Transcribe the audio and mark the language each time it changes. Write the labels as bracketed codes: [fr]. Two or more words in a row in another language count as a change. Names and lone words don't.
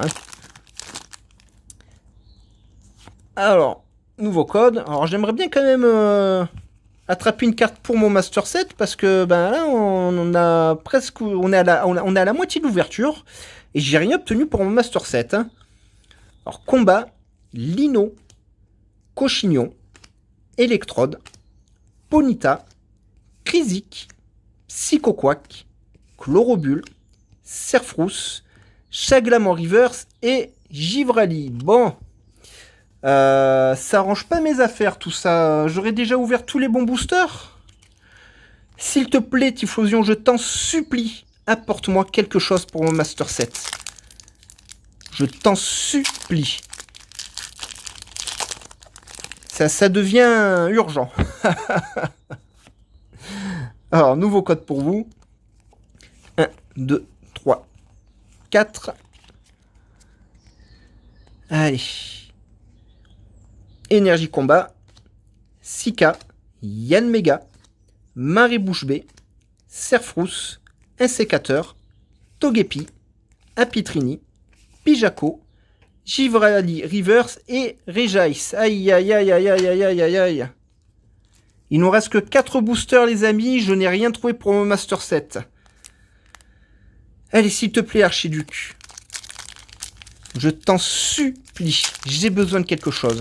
[fr] Hein. Alors, nouveau code. Alors, j'aimerais bien quand même attraper une carte pour mon [en] Master Set [fr] parce que là, on a presque, on est à la moitié de l'ouverture et j'ai rien obtenu pour mon [en] Master Set. [fr] Hein. Alors, combat, Lino, Cochignon, Electrode, Ponita, Krizik, Psychoquack, Chlorobule, Serfrousse, Chaglam en reverse et Givrali. Bon. Ça arrange pas mes affaires tout ça. J'aurais déjà ouvert tous les bons boosters. S'il te plaît, Typhlosion, je t'en supplie, apporte-moi quelque chose pour mon [en] Master Set. [fr] Je t'en supplie. Ça devient urgent. Alors, nouveau code pour vous. 1, 2, 3, 4. Allez. Énergie combat. Sika. Yann Mega. Marie Bouche B. Serfrousse. Insécateur. Togepi. Apitrini. Pijako. Givrali Reverse et Regice. Aïe aïe aïe aïe aïe aïe aïe aïe aïe. Il nous reste que 4 boosters les amis, je n'ai rien trouvé pour mon [en] Master Set. [fr] Allez s'il te plaît Archiduc. Je t'en supplie, j'ai besoin de quelque chose.